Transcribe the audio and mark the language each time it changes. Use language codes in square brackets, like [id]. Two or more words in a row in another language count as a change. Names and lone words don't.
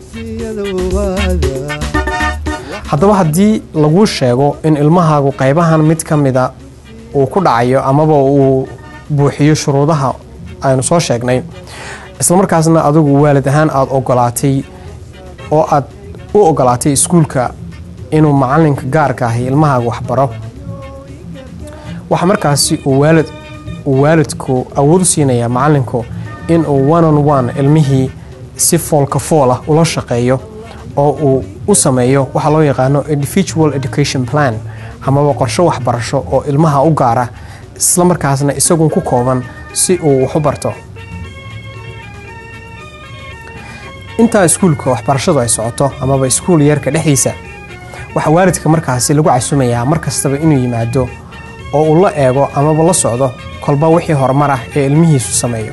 [so] haddaba haddii laguu sheego in ilmahaagu qaybahan mid ka mida uu ku dhacayo amaba uu buuxiyo shuruudaha aynu soo sheegnay, isla markaasna adigu waalid ahaan aad ogolaatay oo aad u ogolaatay iskuulka inuu macalinka gaarka ahi ilmahaaga wax baro, waxa markaasi uu waalidku awood u siinayaa macalinku inuu [en] one on one [so] ilmihii si foolka fool ah ula shaqeeyo oo uu u sameeyo waxa loo yaqaano [en] individual education plan [so] amaba qorshe waxbarasho oo ilmaha u gaara, isla markaasna isagu ku kooban si uu wax u barto. inta iskuulka waxbarashadu ay socoto amaba iskuul yarka dhexdiisa, waxa waalidka markaasi lagu casumayaa markastaba inuu yimaado oo uu la eego amaba la socdo kolba wixii horumar ah ee ilmihiisu sameeyo.